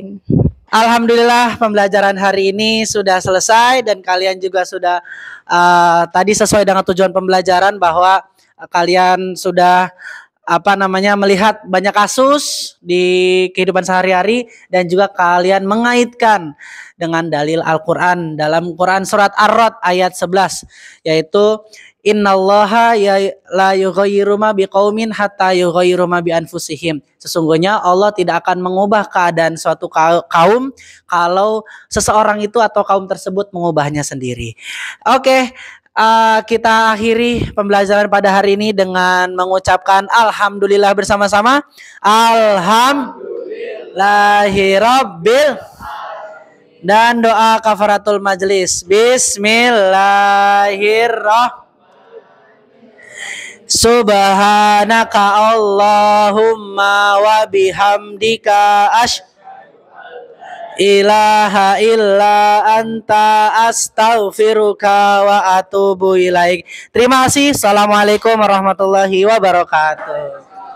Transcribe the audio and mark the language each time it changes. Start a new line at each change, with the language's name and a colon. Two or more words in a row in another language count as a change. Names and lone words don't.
Indonesian: Alhamdulillah pembelajaran hari ini sudah selesai dan kalian juga sudah tadi sesuai dengan tujuan pembelajaran bahwa kalian sudah melihat banyak kasus di kehidupan sehari-hari dan juga kalian mengaitkan dengan dalil Al-Qur'an dalam Quran surat Ar-Ra'd ayat 11 yaitu
Arabic: إن الله لا يغير ما بقوم حتى يغيروا ما بأنفسهم.
Indonesian: Sesungguhnya Allah tidak akan mengubah keadaan suatu kaum kalau seseorang itu atau kaum tersebut mengubahnya sendiri. Oke, kita akhiri pembelajaran pada hari ini dengan mengucapkan alhamdulillah bersama-sama. Alhamdulillahirabbil dan doa
Arabic: كفارة المجلس. بسم الله الرحمن الرحيم سبحانك اللهم وبحمدك لا إله إلا أنت أستغفرك وأتوب إليك.
Indonesian: Terima kasih.
Arabic: السلام عليكم ورحمة الله وبركاته.